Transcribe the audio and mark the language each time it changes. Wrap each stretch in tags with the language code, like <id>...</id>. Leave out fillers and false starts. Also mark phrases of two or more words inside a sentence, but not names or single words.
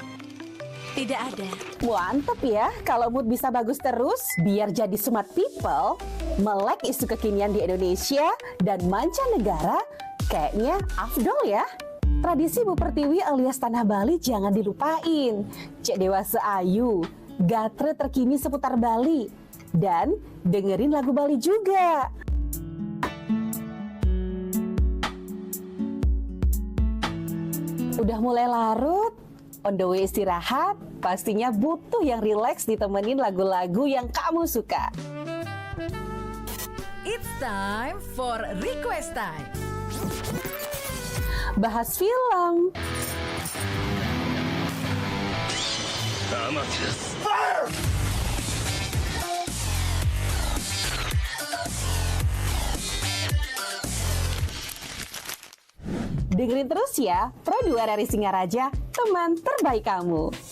<id>Tidak ada. Mantep ya, kalau mood bisa bagus terus, biar jadi</id> <en>smart people,</en> <id>melek isu kekinian di Indonesia dan mancanegara, kayaknya afdol ya. Tradisi Bu Pertiwi alias Tanah Bali jangan dilupain. Cek Dewasa Ayu, gatre terkini seputar Bali. Dan dengerin lagu Bali juga. Udah mulai larut,</id> <en>on the way</en> <id>istirahat, pastinya butuh yang rileks ditemenin lagu-lagu yang kamu suka.</id> <en>It's time for request time.</en> <id>Bahas film, dengerin terus ya, Pro2 RRI Singaraja, teman terbaik kamu.</id>